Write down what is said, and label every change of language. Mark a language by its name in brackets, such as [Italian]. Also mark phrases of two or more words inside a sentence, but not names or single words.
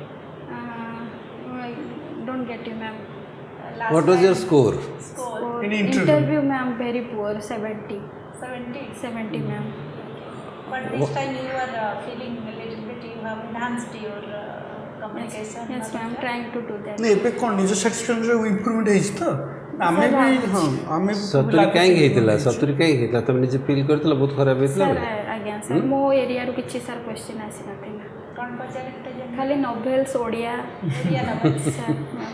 [English] I don't get you, ma'am. Last What was your time, score? score? For In interview. ma'am, very poor. 70. 70. 70, ma'am. But this time you are feeling a little bit, you have enhanced your communication. Yes, ma'am. Trying to do that. [Odia] नहीं ଏବେ କ'ଣ ନିଜ [English] satisfactionରେ improvement [Odia] ହେଇଛି ତ ଆମେ ବି ହଁ ଆମେ ବି ସତୁରି କାହିଁକି ହେଇଥିଲା? ସତୁରି କାହିଁକି ହେଇଥିଲା? ତମେ ନିଜେ ଫିଲ୍ କରିଥିଲ ବହୁତ ଖରାପ ହେଇଥିଲା ସାର୍ ବୋଲି? ଆଜ୍ଞା ସାର୍ ମୋ ଏରିଆରୁ କିଛି [English] sir question [Odia] ଆସିନଥିଲା କ'ଣ ପଚାରିଥିଲେ? ଖାଲି ନୋଭେଲ୍ସ ଓଡ଼ିଆ ଓଡ଼ିଆ ନବ। [English] sir ma'am